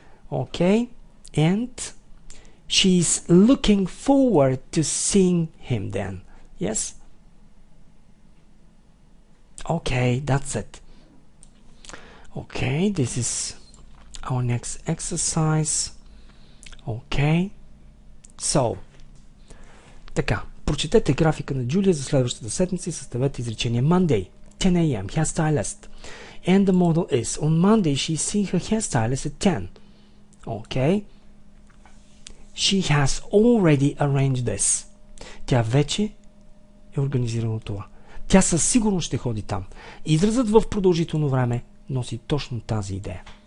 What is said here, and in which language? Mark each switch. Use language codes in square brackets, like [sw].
[en] Okay, and she's looking forward to seeing him then. Yes? Okay, that's it. Okay, this is our next exercise. Okay, so [bg] така, прочетете графика на Джулия за следващата седмица и съставете изречение. [en] Monday, 10 a.m. hairstylist. And the model is, on Monday she's seeing her hairstylist at 10. Okay. She has already arranged this. [bg] Тя вече е организирала това. Тя със сигурност ще ходи там. Изразът в продължително време носи точно тази идея.